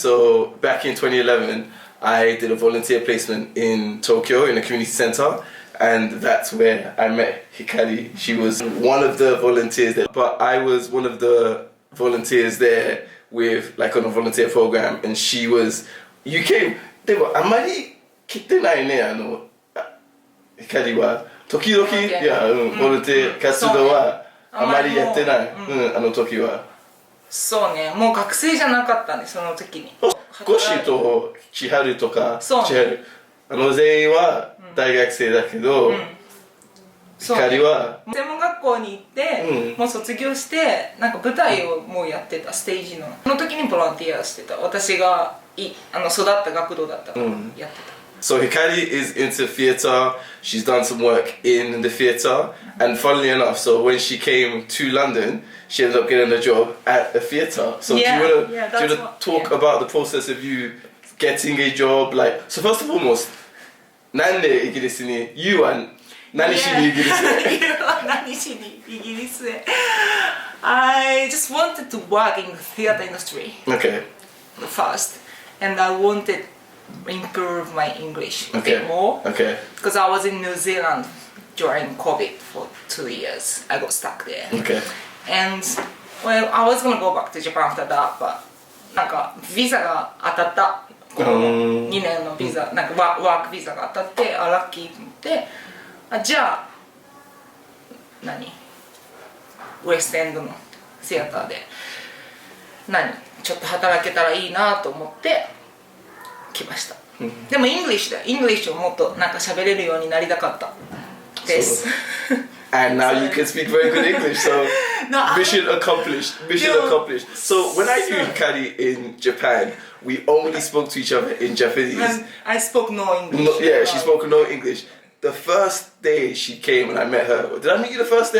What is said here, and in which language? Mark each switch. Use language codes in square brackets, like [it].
[en] So back in 2011, I did a volunteer placement in Tokyo in a community center, and that's where I met Hikari. She was one of the volunteers there, but I was one of the volunteers there with on a volunteer program, and she was. You came. [ja] でもあまり来てないねHikari は時々いやボルテ活動はあまりやってないあの時は。そうね、もう学生じゃなかったんで、その時に。ゴシと千春とかそう千春全員は大学生だけど、光は専門学校に行って、もう卒業してなんか舞台をもうやってた、ステージのその時にボランティアしてた。私が育った学童だったからやってた。 [en] So Hikari is into theatre. She's done some work in the theatre, and funnily enough, so when she came to London, she ended up getting a job at a theatre. So do you wanna talk about the process of you getting a job? So first and foremost, [ja] なんでイギリスに You は何しにイギリスへ You は何しにイギリスへ [en] I just wanted to work in the theatre industry Okay. first, and I wanted improve my English a Okay. bit more. Okay. Because I was in New Zealand during COVID for 2 years. I got stuck there. Okay. And well, I was gonna go back to Japan after that, but [ja] なんかビザが当たった。この2年のビザ、なんかワークビザが当たって、ラッキーと思って、じゃあウエストエンドのシアターでちょっと働けたらいいなと思って来ました。でもイングリッシュをもっとなんか喋れるようになりたかったです。 [en] And now you can speak very good English, so mission accomplished. Accomplished. So when I knew Hikari in Japan, we only spoke to each other in Japanese. I spoke no English. She spoke no English. The first day she came and I met her, did I meet you the first day?